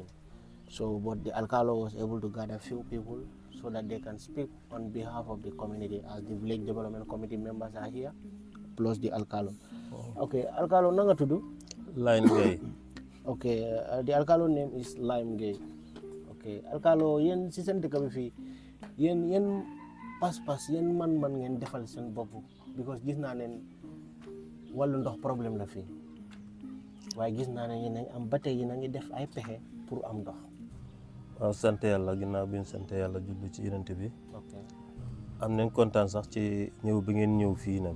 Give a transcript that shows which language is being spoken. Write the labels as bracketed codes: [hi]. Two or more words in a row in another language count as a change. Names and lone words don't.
[en] So, but the Alcalo was able to gather few people so that they can speak on behalf of the community, as the village development committee members are here, plus the Alcalo. Okay, Alcalo, [wo] nanga tudu? [en] Line Gay. Okay, the Alcalo name is Lime Gay. [wo] Okay, Alcalo, yen si sen deka bi fi, yen pas yen man ngeen defal sen bopu, because gis na nen walu ndox problème la fi. Waye gis na ne yeen am batay yeen nga def ay pexé pour am ndox. Waaw sant yàlla ginnaaw bi ñu sant yàlla jublu ci yonent bi. Ok. Am nañ kontaan sax ci ñëw bi ngeen ñëw fii nam.